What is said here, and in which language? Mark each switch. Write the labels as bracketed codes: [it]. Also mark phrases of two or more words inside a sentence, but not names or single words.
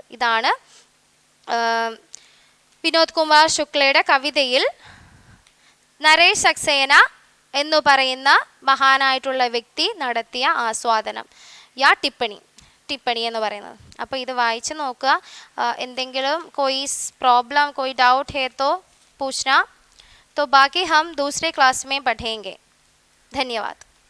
[ml] ഇതാണ് വിനോദ് കുമാർ ശുക്ലയുടെ കവിതയിൽ നരേഷ് സക്സേന എന്ന് പറയുന്ന മഹാനായിട്ടുള്ള വ്യക്തി നടത്തിയ ആസ്വാദനം, [hi] या टिप्पणी [ml] എന്ന് പറയുന്നത്. അപ്പോൾ ഇത് വായിച്ച് നോക്കുക. [hi] എന്തെങ്കിലും कोई प्रॉब्लम कोई डाउट है तो पूछना, तो बाकी हम दूसरे क्लास में पढ़ेंगे. धन्यवाद.